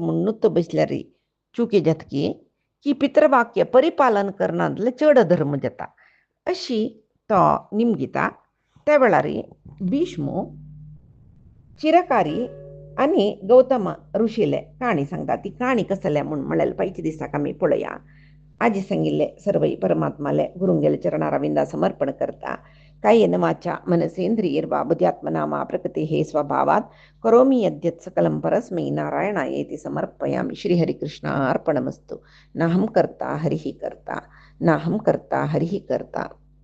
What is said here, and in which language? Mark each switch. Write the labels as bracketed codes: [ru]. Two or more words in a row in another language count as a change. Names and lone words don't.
[kok] म्हूण नुत्त बसल्यार चुकी जातकी की पितृवाक्य परिपालन करना जाल्यार चड धर्म जाता अशी तो निमगीता त्या वेळार भीष्म चिरकारी आनी गौतम ऋषीले काणी सांगता ती काणी कसले म्हूण म्हळ्यार पायच्या दिसाक आमी पळया आजी सांगिल्ले सर्वै परमात्माले गुरुंगेले चरणारविंदा समर्पण करता [sa] कायेन वाचा मनसेंद्रियैर्वा बुद्ध्यात्मना मा प्रकृतेः स्वभावात् करोमि यद्यत् सकलं परस्मै नारायणायेति समर्पयामि श्रीहरिकृष्णार्पणमस्तु नाहं कर्ता हरिः कर्ता [kok] नाहं कर्ता हरिः कर्ता।